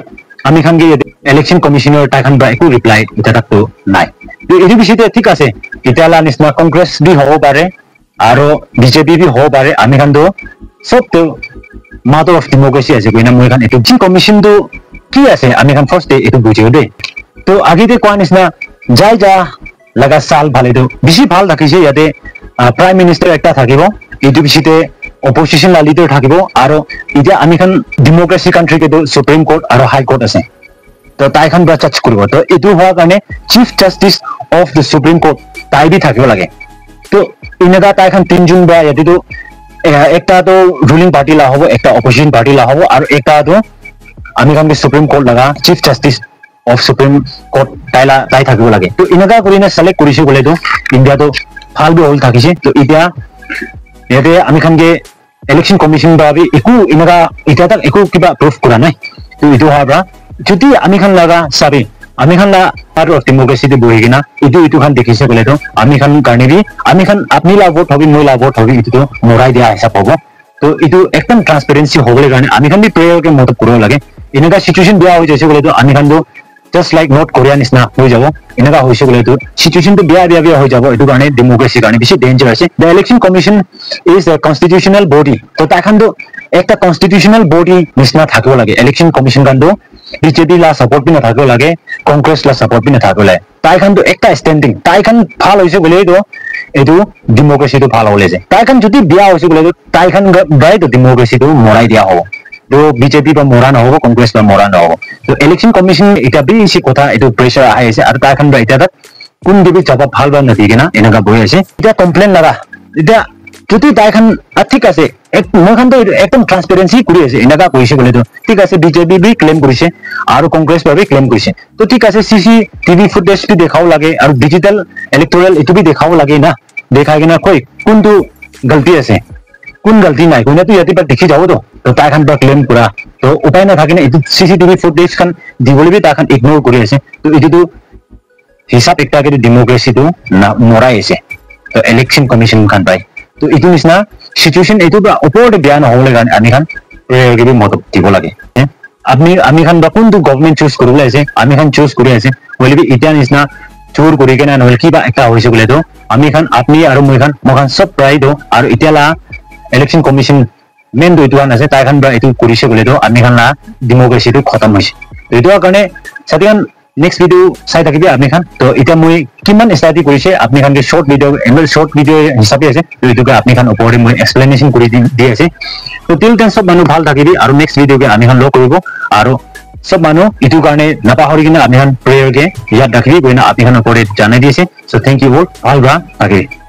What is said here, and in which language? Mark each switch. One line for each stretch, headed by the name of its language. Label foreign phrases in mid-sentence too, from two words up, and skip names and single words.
Naga Pidgin: ami khan ge
English: election commissioner
Naga Pidgin: tai khan ba eku reply eta tak to nai to edu bisite thik ase itala nisna congress bi hobo pare aro BJP bi hobo pare ami khan to sob to
English: mother of democracy
Naga Pidgin: ase koina moi khan etu commission to ki ase ami khan
English: first day
Naga Pidgin: etu bujhiu de to age de kwa nisna jai ja laga sal bhale to bishi bhal rakhise yate
English: prime minister
Naga Pidgin: ekta thakibo etu bisite opposition la leader thakibo aro ija ami khan
English: democracy country
Naga Pidgin: ke to
English: supreme court
Naga Pidgin: aro
English: high court
Naga Pidgin: ase to tai khan ba judge kuribo to etu hoa kane
English: chief justice of the supreme court
Naga Pidgin: tai bi thakibo lage to inaga tai khan tinjun ba yate to ekta to
English: ruling party
Naga Pidgin: la hobo ekta
English: opposition party
Naga Pidgin: la hobo aro ekta to ami khan ke
English: supreme court
Naga Pidgin: laga
English: chief justice of supreme court
Naga Pidgin: tai thakibo lage to inaga kurina select kurise gole to india to phal bi hol thakise to itia yate ami khan ke
English: election commission
Naga Pidgin: ba bi eku inaga eta tak eku kiba proof kura nai to itu haba jodi ami khan laga sabi ami khan la
English: part of democracy
Naga Pidgin: de bohigina itu khan dekhise gole to ami khan karne bi ami khan apni la vote hobi moi la vote hobi itu to morai dia hisab hobo to itu ekdam transparency hobole karne ami khan bi prayer ke moto kuro lage inaga situation bia hoy jaise gole to ami khan do just like North Korea nisna hoi jabo inaga hoise gole to situation to bia hoi jabo itu karne democracy karne bishi danger ase
English: the election commission is a constitutional body
Naga Pidgin: to ta khan do ekta
English: constitutional body
Naga Pidgin: nisna thakbo lage
English: election commission
Naga Pidgin: kan do BJP la support bi na thakbo lage congress la support bi na thakbo lage tai khan do ekta standing tai khan phal hoise gole to edu democracy to phal hole je tai khan jodi bia hoise gole to tai khan bai to democracy to morai dia hobo to BJP ba mora na hobo congress ba mora na hobo to
English: election commission
Naga Pidgin: eta bi isi kotha edu pressure ahi ase ar tai khan ba eta tak kun dibi jawab phal ba na digena enaga boi ase eta complain laga eta jodi tai khan athik ase ek moi khan to ekdom transparency kuri ase enaga koise gole to thik ase BJP bi claim kurise aru congress ba bi claim kurise to thik ase
English: CCTV footage
Naga Pidgin: bi dekhao lage aru
English: digital electoral
Naga Pidgin: etu bi dekhao lage na dekhai gena koi kuntu galti ase kun galti nai koina to yati ba dekhi jabo to tai khan ba claim kura to upai na thakine etu
English: CCTV footage
Naga Pidgin: khan dibole bi ta khan ignore kuri ase to etu to hisab ekta ke democracy to na morai ase to
English: election commission
Naga Pidgin: khan bai to etu nisna situation etu ba opor de bya na hole gan ami khan prayer ke bi moto dibo lage ami khan ba kuntu
English: government choose
Naga Pidgin: korule ase ami khan choose kori ase hole bi eta nisna chur kori ke na hol ki ba ekta hoise gole to ami khan apni aru moi khan sob pride do aru etiala
English: election commission
Naga Pidgin: main do itu ase tai khan ba etu korise gole to ami khan la democracy to khatam hoise to etu karone satian
English: next video
Naga Pidgin: sai thakibi apni khan to eta moi kiman study korise apni khan ke
English: short video
Naga Pidgin: hisabe ase to etu ka apni khan opore moi explanation kori di ase to
English: till then
Naga Pidgin: sob manu bhal thakibi aru
English: next video
Naga Pidgin: ke ami khan lo koribo aru sob manu etu karone napahori kina apni khan prayer ke yad rakhibi koina apni khan opore janai diase
English: so thank you all
Naga Pidgin: bhal ba thakibi